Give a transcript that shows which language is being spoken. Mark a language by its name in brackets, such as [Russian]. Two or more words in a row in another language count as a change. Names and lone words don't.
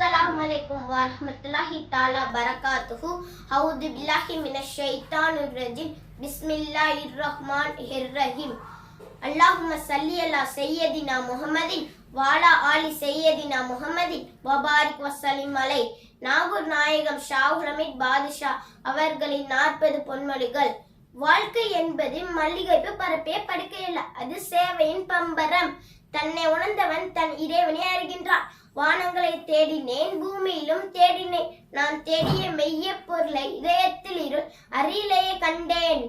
[Arabic] السلام عليكم ورحمة الله تعالى وبركاته. أعوذ بالله من الشيطان الرجيم. بسم الله الرحمن الرحيم. اللهم صل على سيدنا محمد وعلى آل سيدنا محمد وبارك وسلم عليه. [Tamil] நாகூர் நாயகம் ஷாஹ் ஹமீத் பாதுஷா அவர்களின் 40 பொன்மொழிகள். வாழ்க்கை என்பது மல்லிகைப்பு பரப்பே படுக்கையல்ல, அது சேவையின் பம்பரம். தன்னை உணர்ந்தவன் தன் இறைவனை அறிகின்றான். வானங்களை தேடினேன், பூமியிலும் தேடினேன், நான் தேடிய மெய்ய பொருளை இதயத்தில் இருள் அருகிலேயே கண்டேன்.